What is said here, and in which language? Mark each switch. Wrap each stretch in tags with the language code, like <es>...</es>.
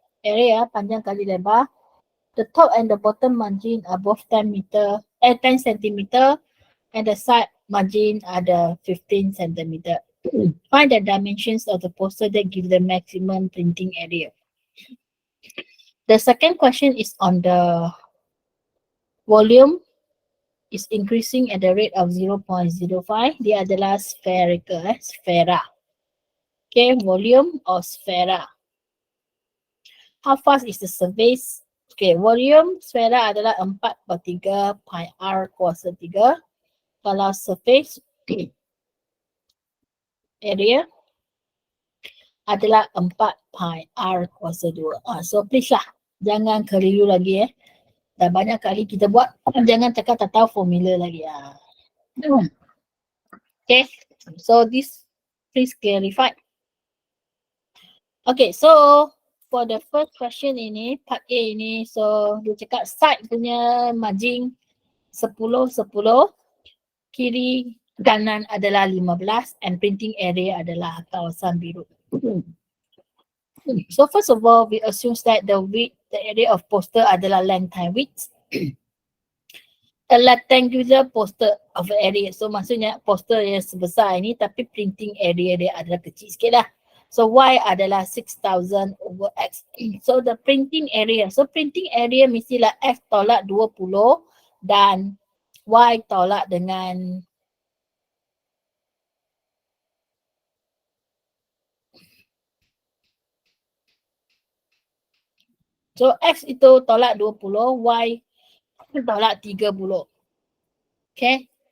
<ms>Area panjang kali lebar.</ms> <en>The top and the bottom margin are both 10 centimeter, and the side margin are the 15 centimeter. Find the dimensions of the poster that give the maximum printing area. The second question is on the volume is increasing at the rate of 0.05.</en> <ms>Dia adalah spherical, sfera.</ms> <en>Okay, volume or sfera. How fast is the surface?</en> <ms>Okay, volume sfera adalah 4/3 pi r kuasa 3. Kalau surface area adalah 4 pi r kuasa 2. So please lah, jangan keliru lagi Dah banyak kali kita buat, jangan cakap tak tahu formula lagi.</ms> <en>Okay, so this please clarify. Okay, so for the first question ini, part A ini, so</en> <ms>dia cakap side punya margin 10, kiri kanan adalah 15 and printing area adalah kawasan biru.</ms> <en>So first of all, we assume that the width, the area of poster adalah length times width. A rectangular poster of area.</en> <ms>So maksudnya poster yang sebesar ini tapi printing area dia adalah kecil sikit lah.</ms> <en>So Y adalah 6,000 over X. So the printing area.</en> <ms>So printing area mestilah X tolak 20 dan Y tolak dengan so X itu tolak 20, Y tolak 30. Okay.</ms>